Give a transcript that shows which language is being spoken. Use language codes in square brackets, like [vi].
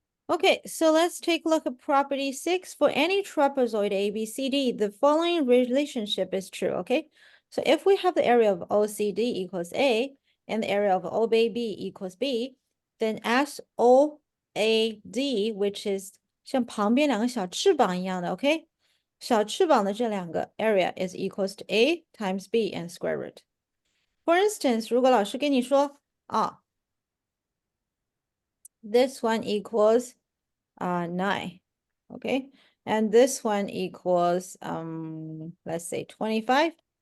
[en] Okay, so let's take a look at property 6. For any trapezoid ABCD, the following relationship is true, okay? So if we have the area of OCD equals A and the area of OAB equals B, then SOAD, which is [zh] 像旁边两个小翅膀一样的，OK？小翅膀的这两个 [en] area is equals to A times B and square root. For instance， [zh] 如果老师跟你说啊， [en] this one equals 9, okay? And this one equals let's say 25.